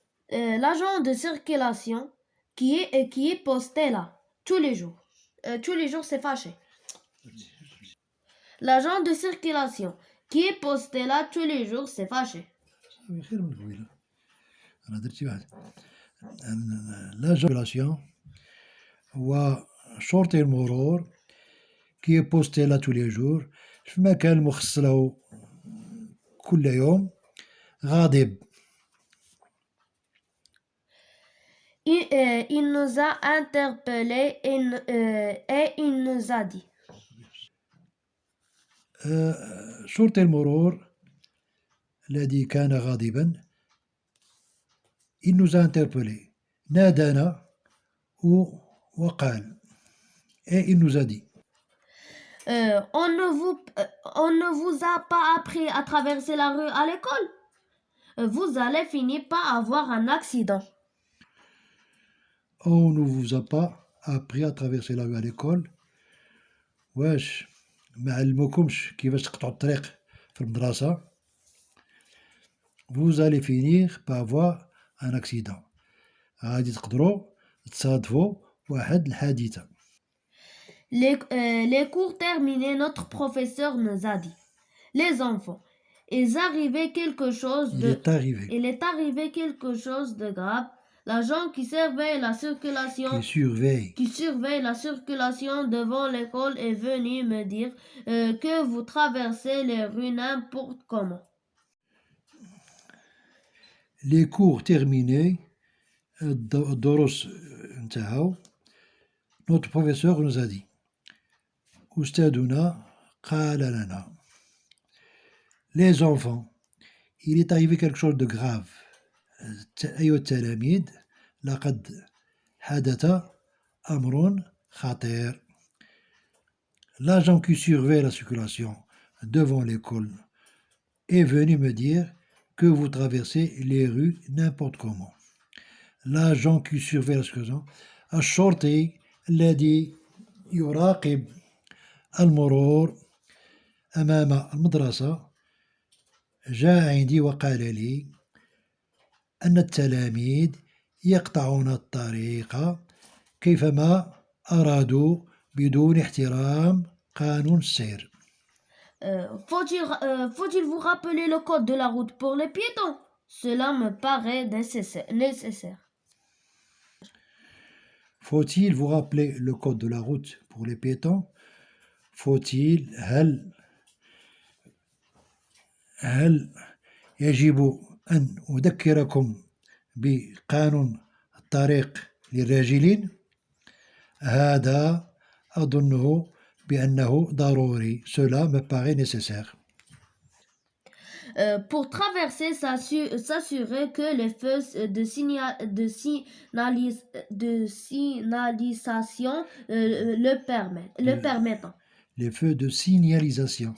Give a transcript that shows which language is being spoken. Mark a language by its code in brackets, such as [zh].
[fr] L'agent de circulation qui est posté là tous les jours s'est fâché. L'agent de circulation qui est posté là tous les jours s'est fâché. [ar] خير من قبيله. أنا درتي واحد. لا circulation هو شرطي المرور كي بوستي لا [fr] tous les jours [ar] في مكان مخصص له كل يوم غاضب. [fr] Il nous a interpellés et il nous a dit [ar] شرطي المرور الذي كان غاضبا [fr] il nous a interpellés [ar] نادانا وقال [fr] et il nous a dit on ne vous a pas appris à traverser la rue à l'école. Vous allez finir par avoir un accident. on ne vous a pas appris à traverser la rue à l'école. [ar] واش ما علموكمش كيفاش تقطعوا الطريق في المدرسة. [fr] vous allez finir par avoir un accident. [ar] غادي تقدروا تصادفوا واحد الحادثة. [fr] Les cours terminés, notre professeur nous a dit les enfants, il est arrivé quelque chose de grave. L'agent qui surveille la circulation devant l'école est venu me dire que vous traversez les rues n'importe comment. Les cours terminés, [ar] الدروس انتهوا. [fr] Notre professeur nous a dit [ar] أستاذنا قال لنا [fr] les enfants, il est arrivé quelque chose de grave. [ar] أيها التلاميذ لقد حدث أمر خطير. [fr] L'agent qui surveille la circulation devant l'école est venu me dire que vous traversez les rues n'importe comment. L'agent qui surveille la circulation, [ar] الشرطي الذي يراقب المرور أمام المدرسة جاء عندي وقال لي أن التلاميذ يقطعون الطريق كيفما أرادوا بدون احترام قانون السير. [fr] Faut-il vous rappeler le code de la route pour les piétons? Cela me paraît nécessaire. Faut-il vous rappeler le code de la route pour les piétons? [ar] Faut-il هل يجب أن أذكركم بقانون الطريق للراجلين؟ هذا أظنه بأنه ضروري. [fr] Cela me paraît nécessaire. Pour traverser, s'assurer que les feux de signalisation le permettent. Les feux de signalisation.